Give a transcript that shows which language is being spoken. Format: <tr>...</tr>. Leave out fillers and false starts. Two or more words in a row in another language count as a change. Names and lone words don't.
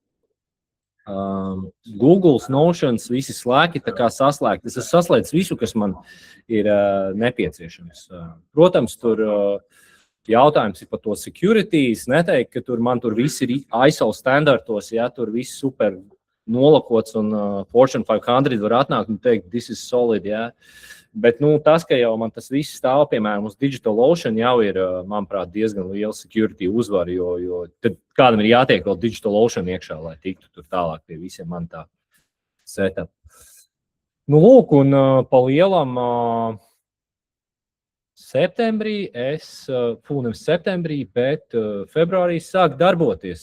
<lv>Google, Notions, visi slēgti, tā kā saslēgti. Es esmu saslēdzis visu, kas man ir nepieciešams. Protams, tur jautājums ir par to security. Es neteiktu, ka man tur viss ir ISO standartos, ja tur viss super nolakots un Fortune 500 var atnākt un teikt,</lv> <en>this is solid,</en> <lv>ja. Bet tas, ka jau man tas viss stāv, piemēram, uz DigitalOcean jau ir, manuprāt, diezgan liela security uzvara, jo tad kādam ir jātiek vēl DigitalOcean iekšā, lai tiktu tur tālāk pie visiem man tā setup. Lūk, un pa lielam septembrī, nevis septembrī, bet februārī sāk darboties.</lv>